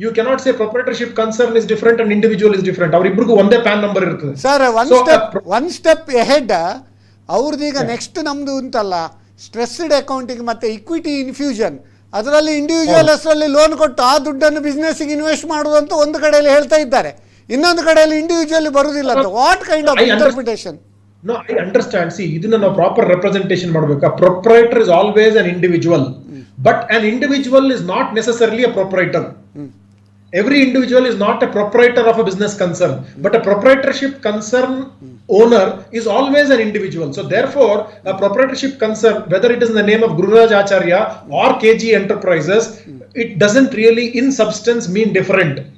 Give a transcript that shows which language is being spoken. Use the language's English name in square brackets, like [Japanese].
[English] You cannot say proprietorship concern is different and individual is different. [Kannada] ಅವರಿಬ್ಬರಿಗೂ ಒಂದೇ PAN number ಇರ್ತದೆ. Sir So, one step ಎಹೆಡ್ ಅವ್ರದೀಗ next ನಮ್ದು ಅಂತಲ್ಲ stressed accounting ಮತ್ತೆ equity infusion, ಅದರಲ್ಲಿ individual ಹೆಸರಲ್ಲಿ ಲೋನ್ ಕೊಟ್ಟು ಆ ದುಡ್ಡನ್ನು ಬಿಸ್ನೆಸ್ಗೆ ಇನ್ವೆಸ್ಟ್ ಮಾಡುವಂತ ಒಂದು ಕಡೆಯಲ್ಲಿ ಹೇಳ್ತಾ ಇದ್ದಾರೆ, ಇನ್ನೊಂದು ಕಡೆಯಲ್ಲಿ ಇಂಡಿವಿಜುವಲ್ ಬರುವುದಿಲ್ಲ ಅಂತ. [English] What kind of interpretation? No, I understand. [Kannada] See, ಇದನ್ನ ನಾವು ಪ್ರಾಪರ್ ರೆಪ್ರೆಸೆಂಟೇಷನ್ ಮಾಡಬೇಕು. [English] A proprietor is always an individual, but an individual is not necessarily a proprietor. Every individual is not a proprietor of a business concern, but a proprietorship concern owner is always an individual. So therefore, a proprietorship concern, whether it is in the name of Gururaj Acharya or KG Enterprises, it doesn't really in substance mean different.